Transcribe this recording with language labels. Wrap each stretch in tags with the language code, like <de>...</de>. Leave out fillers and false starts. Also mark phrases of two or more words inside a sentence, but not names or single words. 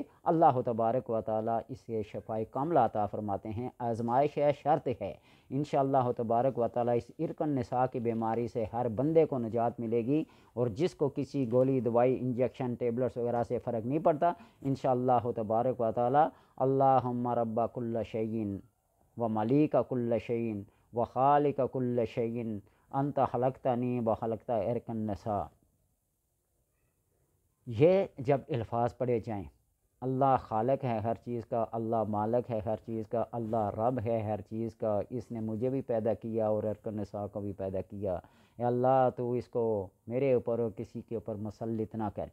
<ur>اللہ تبارک و تعالیٰ اس سے شفاء کاملہ عطا فرماتے ہیں. آزمائش ہے، شرط ہے. انشاءاللہ تبارک و تعالیٰ اس ارق النساء کی بیماری سے ہر بندے کو نجات ملے گی. اور جس کو کسی گولی، دوائی، انجیکشن، ٹیبلٹس وغیرہ سے فرق نہیں پڑتا، انشاءاللہ تبارک و تعالیٰ</ur> <ar>اللہم رب کل شیء و ملیک کل شیء و خالق کل شیء انت خلقتنی و خلقت ارق النساء.</ar> <ur>یہ جب الفاظ پڑھے جائیں، اللہ خالق ہے ہر چیز کا، اللہ مالک ہے ہر چیز کا، اللہ رب ہے ہر چیز کا، اس نے مجھے بھی پیدا کیا اور ارق النساء کو بھی پیدا کیا. اے اللہ تو اس کو میرے اوپر اور کسی کے اوپر مسلط نہ کر.</ur>